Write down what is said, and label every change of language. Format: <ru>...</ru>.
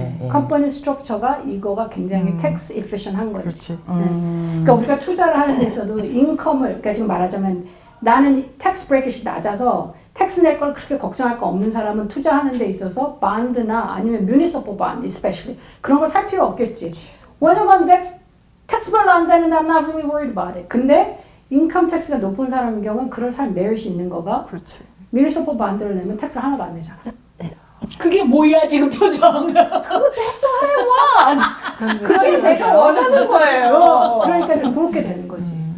<ko>컴퍼니 스트럭처가 이거가 굉장히 텍스 이피션한 거지. 그렇지. 그러니까 우리가 투자를 하는 데 있어도 인컴을, 그러니까 지금 말하자면 나는 텍스 브레이크이 낮아서 텍스 낼 걸 그렇게 걱정할 거 없는 사람은 투자하는 데 있어서 반드나 아니면 municipal bond especially 그런 걸 살 필요 없겠지. 왜냐면 텍스 별로 안 되는데</ko> <en>I'm not really worried about it.</en> <ko>근데 인컴 텍스가 높은 사람의 경우는 그럴 사람 메릿이 있는 거가 그렇지. municipal bond를 내면 텍스를 하나도 안 내잖아. 그게 뭐야 지금 표정. 그게 내가 원하는 거예요. 그러니까 이제 그렇게 되는 거지.</ko>